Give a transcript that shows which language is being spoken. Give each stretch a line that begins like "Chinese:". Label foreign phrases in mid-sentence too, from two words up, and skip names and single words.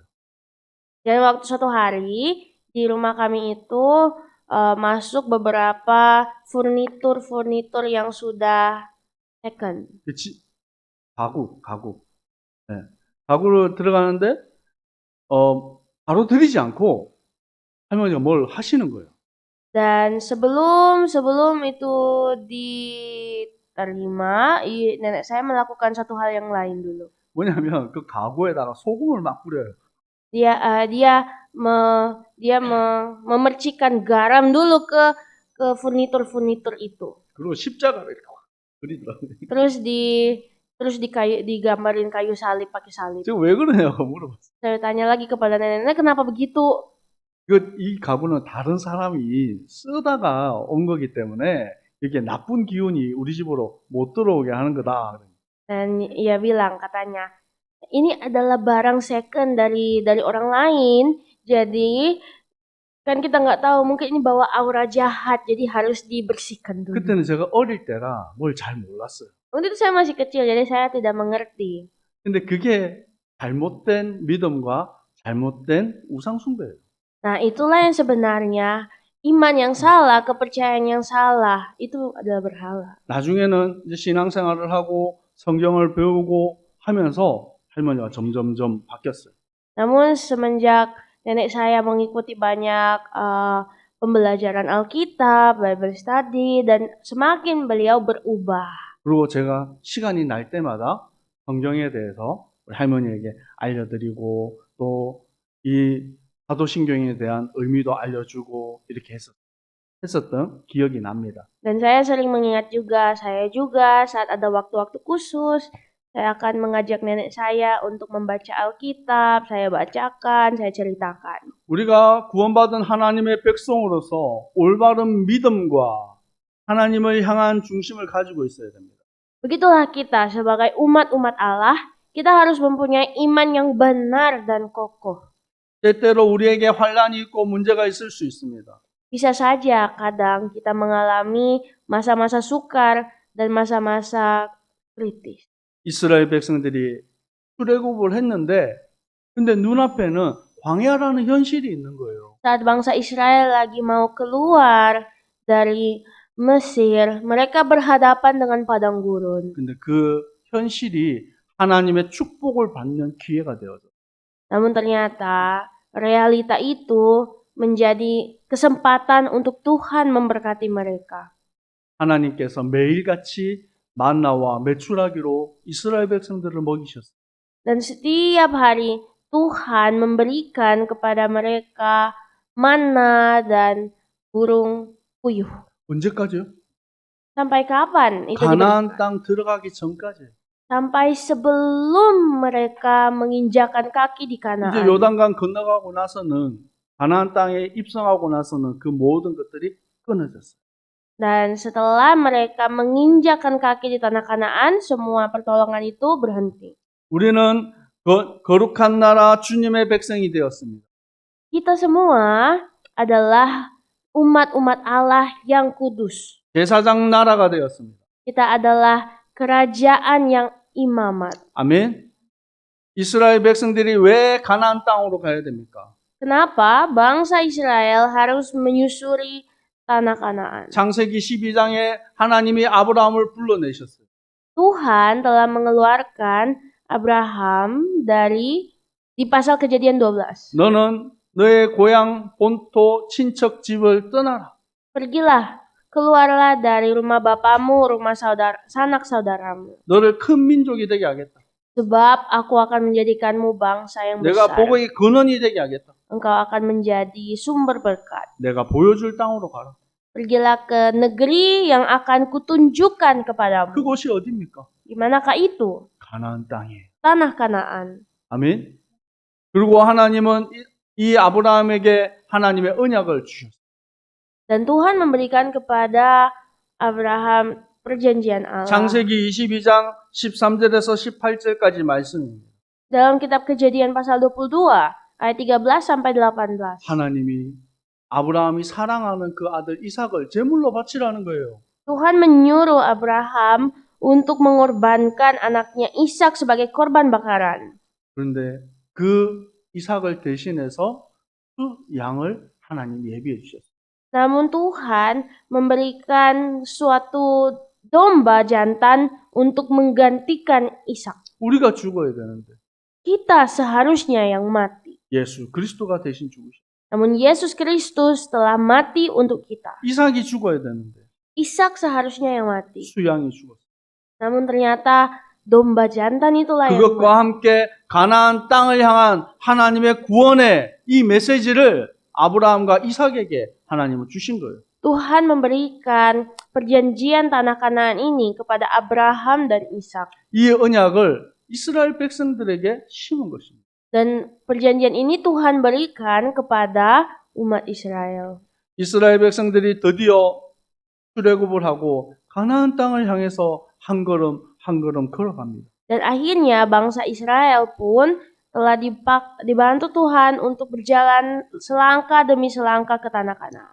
Indonesian: Dan waktu suatu hari di rumah kami itu masuk beberapa furnitur yang sudah second.
Korean: 가구. 네. 가구를 들어가는데 바로 들이지 않고 할머니가 뭘 하시는 거예요.
Indonesian: Dan sebelum itu terima, nenek saya melakukan satu hal yang lain dulu.
Korean: 뭐냐면 그 가구에다가 소금을 막 뿌려요.
Indonesian: Dia memercikan garam dulu ke furnitur itu.
Korean: 그리고 십자가를 이렇게 확 그리더라고요.
Indonesian: Terus digambarin kayu salib pakai salib.
Korean: 제가 왜 그러냐고 물어봤어요.
Indonesian: Saya tanya lagi kepada nenek, kenapa begitu?
Korean: 이 가구는 다른 사람이 쓰다가 온 거기 때문에 이게 나쁜 기운이 우리 집으로 못 들어오게 하는 거다.
Indonesian: Dan ia bilang katanya, ini adalah barang second dari orang lain, jadi kan kita nggak tahu, mungkin ini bawa aura jahat, jadi harus dibersihkan dulu.
Korean: 그때는 제가 어릴 때라 뭘 잘 몰랐어요.
Indonesian: Waktu itu saya masih kecil, jadi saya tidak mengerti.
Korean: 근데 그게 잘못된 믿음과 잘못된 우상 숭배예요.
Indonesian: Nah, itulah yang sebenarnya iman yang salah, kepercayaan yang salah, itu adalah berhala.
Korean: 나중에는 이제 신앙생활을 하고 성경을 배우고 하면서 할머니가 점점점 바뀌었어요.
Indonesian: Namun semenjak nenek saya mengikuti banyak pembelajaran Alkitab,
English: Bible study,
Indonesian: dan semakin beliau berubah.
Korean: 그리고 제가 시간이 날 때마다 성경에 대해서 우리 할머니에게 알려드리고 또 이 사도신경에 대한 의미도 알려주고 이렇게 했었던 기억이 납니다.
Indonesian: Dan saya sering mengingat juga, saya juga saat ada waktu-waktu khusus, saya akan mengajak nenek saya untuk membaca Alkitab, saya bacakan, saya ceritakan.
Korean: 우리가 구원받은 하나님의 백성으로서 올바른 믿음과 하나님을 향한 중심을 가지고 있어야 됩니다.
Indonesian: Begitulah kita sebagai umat-umat Allah, kita harus mempunyai iman yang benar dan kokoh.
Korean: 때때로 우리에게 환란이 있고 문제가 있을 수 있습니다.
Indonesian: Bisa saja kadang kita mengalami masa-masa sukar dan masa-masa kritis.
Korean: 이스라엘 백성들이 출애굽을 했는데 근데 눈앞에는 광야라는 현실이 있는 거예요.
Indonesian: Saat bangsa Israel lagi mau keluar dari Mesir, mereka berhadapan dengan padang gurun.
Korean: 근데 그 현실이 하나님의 축복을 받는 기회가 되어져.
Indonesian: Namun ternyata realita itu menjadi kesempatan untuk Tuhan memberkati mereka.
Korean: 하나님께서 매일같이 만나와 메추라기로 이스라엘 백성들을 먹이셨어요.
Indonesian: Dan setiap hari Tuhan memberikan kepada mereka manna dan burung puyuh.
Korean: 언제까지요?
Indonesian: Sampai kapan itu 가나안 diberikan?
Korean: 땅 들어가기 전까지.
Indonesian: Sampai sebelum mereka menginjakan kaki di
Korean: 이제
Indonesian: Kanaan.
Korean: 요단강 건너가고 나서는 가나안 땅에 입성하고 나서는 그 모든 것들이 끊어졌어요.
Indonesian: Dan setelah mereka menginjakan kaki di tanah Kanaan, semua pertolongan itu berhenti.
Korean: 우리는 거룩한 나라 주님의 백성이 되었습니다.
Indonesian: Kita semua adalah umat-umat Allah yang kudus.
Korean: 제사장 나라가 되었습니다.
Indonesian: Kita adalah kerajaan yang imamat.
Korean: 아멘. 이스라엘 백성들이 왜 가나안 땅으로 가야 됩니까?
Indonesian: Kenapa bangsa Israel harus menyusuri tanah Kanaan?
Korean: 창세기 12장에 하나님이 아브라함을 불러내셨어요.
Indonesian: Tuhan telah mengeluarkan Abraham di pasal Kejadian 12.
Korean: 너는 너의 고향, 본토, 친척 집을 떠나라.
Indonesian: Pergilah, keluarlah dari rumah bapamu, rumah sanak saudaramu.
Korean: 너를 큰 민족이 되게 하겠다.
Indonesian: Sebab aku akan menjadikanmu bangsa yang
Korean: 내가
Indonesian: besar.
Korean: 복의 근원이 되게 하겠다.
Indonesian: Engkau akan menjadi sumber berkat.
Korean: 내가 보여줄 땅으로 가라.
Indonesian: Pergilah ke negeri yang akan kutunjukkan kepadamu.
Korean: 그곳이 어디입니까?
Indonesian: Di manakah itu?
Korean: 가나안 땅이에요.
Indonesian: Tanah Kanaan.
Korean: 아멘. 그리고 하나님은 이 아브라함에게 하나님의 언약을 주셨어요.
Indonesian: Dan Tuhan memberikan kepada Abraham perjanjian Allah.
Korean: 창세기 22장 13절에서 18절까지 말씀입니다.
Indonesian: Dalam kitab Kejadian pasal 22 ayat 13 sampai 18.
Korean: 하나님이 아브라함이 사랑하는 그 아들 이삭을 제물로 바치라는 거예요.
Indonesian: Tuhan menyuruh Abraham untuk mengorbankan anaknya Ishak sebagai korban bakaran.
Korean: 그런데 그 이삭을 대신해서 그 양을 하나님 예비해 주셨어요.
Indonesian: Namun Tuhan memberikan suatu domba jantan untuk menggantikan Ishak.
Korean: 우리가 죽어야 되는데
Indonesian: Kita seharusnya yang mati.
Korean: 예수 그리스도가 대신 죽으셨어요.
Indonesian: Namun Yesus Kristus telah mati untuk kita.
Korean: 이삭이 죽어야 되는데
Indonesian: Ishak seharusnya yang mati.
Korean: 수양이 죽었어요.
Indonesian: Namun ternyata domba jantan itulah yang
Korean: 그것과 함께 가나안 땅을 향한 하나님의 구원의 이 메시지를 아브라함과 이삭에게 하나님은 주신 거예요.
Indonesian: Tuhan memberikan perjanjian tanah Kanaan ini kepada Abraham dan Ishak.
Korean: 이 언약을 이스라엘 백성들에게 심은 것입니다.
Indonesian: Dan perjanjian ini Tuhan berikan kepada umat Israel.
Korean: 이스라엘 백성들이 드디어 출애굽을 하고 가나안 땅을 향해서 한 걸음 한 걸음 걸어갑니다.
Indonesian: Dan akhirnya bangsa Israel pun telah dibantu Tuhan untuk berjalan selangkah demi selangkah ke tanah Kanaan.